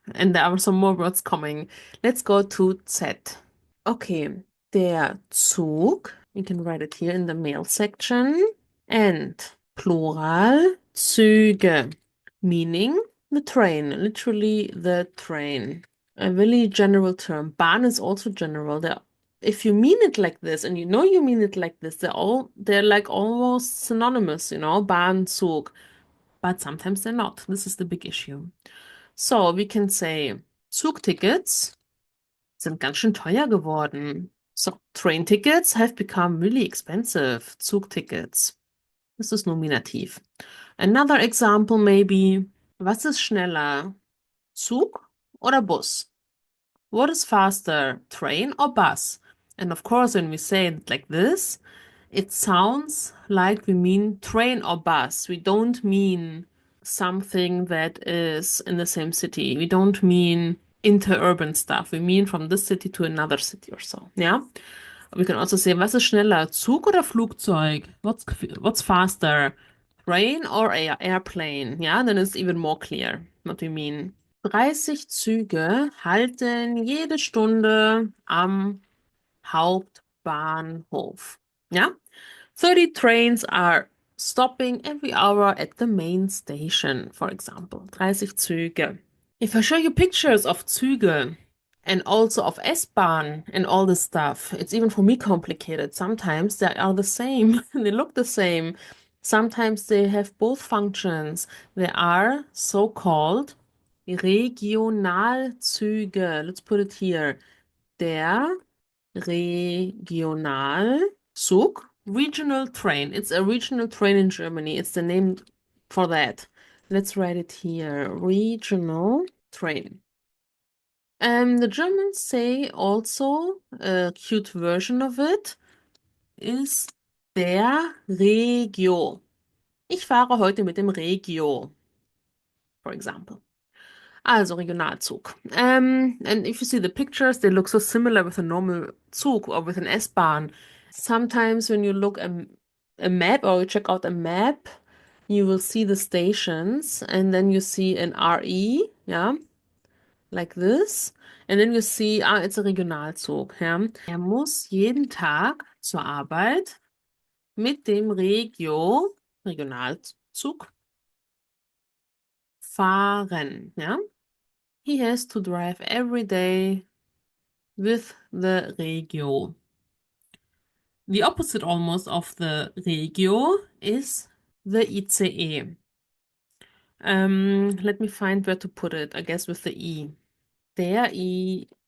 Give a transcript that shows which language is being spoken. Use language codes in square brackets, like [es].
[en] And there are some more words coming. Let's go to Z. Okay, der Zug, you can write it here in the male section, and plural, Züge, meaning the train, literally the train. A really general term. Bahn is also general. If you mean it like this, and you know you mean it like this, they're like almost synonymous, Bahn, Zug. But sometimes they're not. This is the big issue. So we can say [de] Zugtickets sind ganz schön teuer geworden. [en] So, train tickets have become really expensive. [de] Zugtickets. Das ist Nominativ. [en] Another example maybe, [de] was ist schneller? Zug oder Bus? [en] What is faster, train or bus? And of course, when we say it like this, it sounds like we mean train or bus. We don't mean something that is in the same city. We don't mean interurban stuff. We mean from this city to another city or so. Yeah. We can also say, [de] was ist schneller, Zug oder Flugzeug? [en] What's faster, train or airplane? Yeah, then it's even more clear what we mean. [de] 30 Züge halten jede Stunde am Hauptbahnhof. [en] Yeah, 30 trains are stopping every hour at the main station, for example. 30 Züge. If I show you pictures of Züge and also of S-Bahn and all this stuff, it's even for me complicated. Sometimes they are the same, they look the same. Sometimes they have both functions. They are so-called Regionalzüge. Let's put it here. Der Regionalzug, regional train. It's a regional train in Germany. It's the name for that. Let's write it here. Regional train. The Germans say also a cute version of it is der Regio. [de] Ich fahre heute mit dem Regio, [en] for example. Also Regionalzug. And if you see the pictures, they look so similar with a normal Zug or with an S-Bahn. Sometimes when you look a map or you check out a map, you will see the stations and then you see an RE, yeah, like this. And then you see, it's a Regionalzug, ja. [de] Er muss jeden Tag zur Arbeit mit dem Regionalzug fahren, ja. [en] He has to drive every day with the Regio. The opposite almost of the Regio is the ICE. Let me find where to put it, I guess with the E. Der ICE.